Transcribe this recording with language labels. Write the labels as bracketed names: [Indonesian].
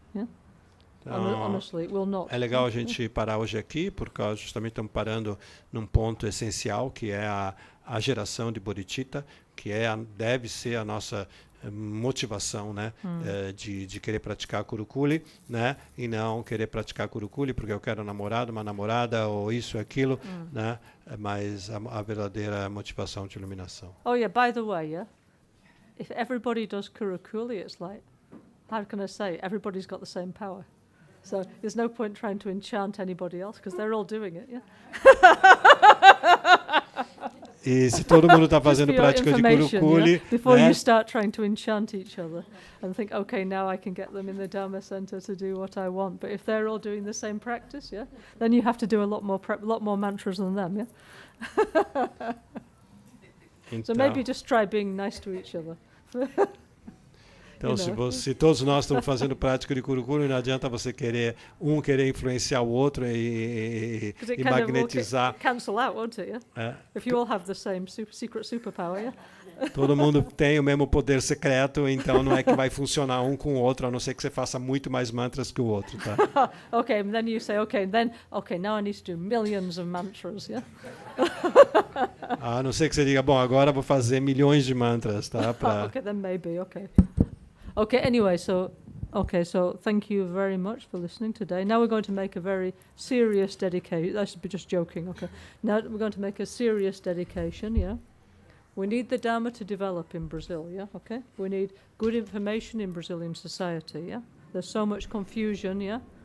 [English] Yeah. [Portuguese] Então, [English] honestly, it will not. [Portuguese] É legal a gente parar hoje aqui, porque justamente estamos parando num ponto essencial, que é a geração de bodhicitta, que deve ser a nossa motivação, né, de querer praticar Kurukulle, né, e não querer praticar Kurukulle porque eu quero um namorado, uma namorada, ou isso, aquilo, né, mas a verdadeira motivação de iluminação. [English] Oh yeah, by the way, yeah, if everybody does Kurukulle, it's like, how can I say, everybody's got the same power. So there's no point trying to enchant anybody else, because they're all doing it, yeah? [Portuguese] E se todo mundo está fazendo prática de Kurukulle, [English] yeah? Before [Portuguese] né? [English] you start trying to enchant each other and think, okay, now I can get them in the Dharma center to do what I want. But if they're all doing the same practice, yeah, then you have to do a lot more mantras than them, yeah. [Portuguese] Então, [English] So maybe just try being nice to each other. [Portuguese] Então, se todos nós estamos fazendo prática de Kurukulle, não adianta você querer influenciar o outro e magnetizar. [English] Cancel out, won't it? Yeah? If you all have the same secret superpower, yeah? [Portuguese] Todo mundo tem o mesmo poder secreto, então não é que vai funcionar um com o outro, a não ser que você faça muito mais mantras que o outro, tá? [English] Okay, and then you say, okay, now I need to do millions of mantras, yeah? [Portuguese] A não ser que você diga, bom, agora vou fazer milhões de mantras, tá? [English] Okay, then maybe, okay. Okay, anyway, so thank you very much for listening today. Now we're going to make a very serious dedication. I should be just joking, okay. Now we're going to make a serious dedication, yeah. We need the Dharma to develop in Brazil, yeah, okay. We need good information in Brazilian society, yeah. There's so much confusion, yeah.